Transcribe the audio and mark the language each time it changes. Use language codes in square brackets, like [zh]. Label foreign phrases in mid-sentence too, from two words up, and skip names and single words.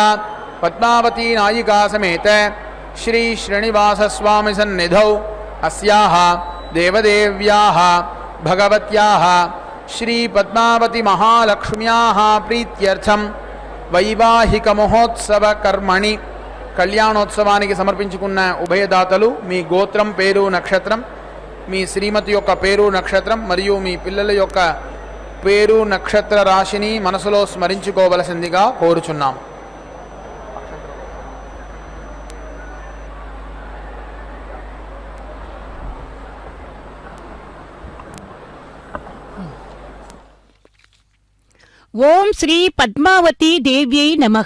[sa] पद्मावती नायिका समेत श्री श्रीनिवास स्वामी सन्निधौ अस्याः देवदेव्याः भगवत्याः श्री पद्मावती महालक्ष्म्याः प्रीत्यर्थम वैवाहिक महोत्सव कर्मणि [te] కల్యాణోత్సవానికి సమర్పించుకున్న ఉభయదాతలు మీ గోత్రం పేరు నక్షత్రం మీ శ్రీమతి యొక్క పేరు నక్షత్రం మరియు మీ పిల్లల యొక్క పేరు నక్షత్ర రాశిని మనసులో స్మరించుకోవలసిందిగా కోరుచున్నాం. [sa] ఓం శ్రీ పద్మావతీ దేవ్యై నమః.